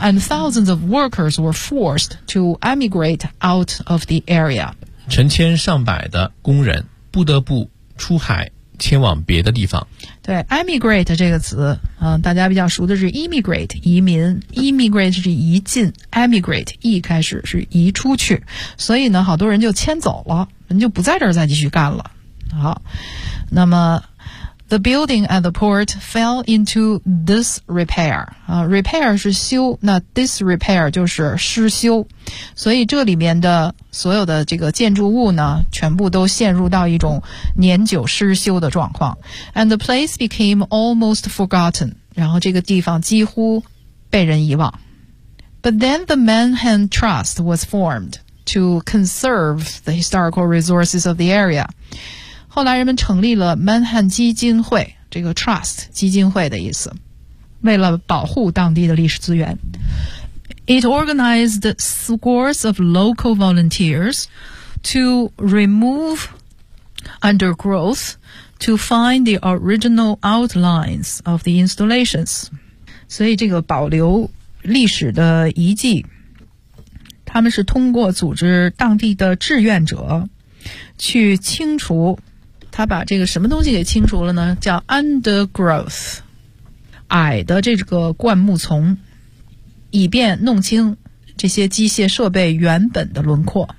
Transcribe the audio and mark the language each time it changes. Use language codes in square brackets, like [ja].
[en] And thousands of workers were forced to emigrate out of the area. [zh] 成千上百的工人不得不出海迁往别的地方。对 ,emigrate 这个词大家比较熟的是 emigrate, 移民。 emigrate 是移进 ,emigrate, 一开始是移出去。所以呢好多人就迁走了，人就不在这儿再继续干了。好，那么 [en] The building at the port fell into disrepair. [zh] Repair 是修，那 disrepair 就是失修。所以这里面的所有的这个建筑物呢，全部都陷入到一种年久失修的状况。 [en] And the place became almost forgotten. [zh] 然后这个地方几乎被人遗忘。 [en] But then the Manhattan Trust was formed to conserve the historical resources of the area. [zh] 后来人们成立了曼汉基金会，这个 trust 基金会的意思，为了保护当地的历史资源。 [en] It organized scores of local volunteers to remove undergrowth to find the original outlines of the installations. [zh] 所以这个保留历史的遗迹，他们是通过组织当地的志愿者去清除，他把这个什么东西给清除了呢？叫 undergrowth, 矮的这个灌木丛，以便弄清这些机械设备原本的轮廓。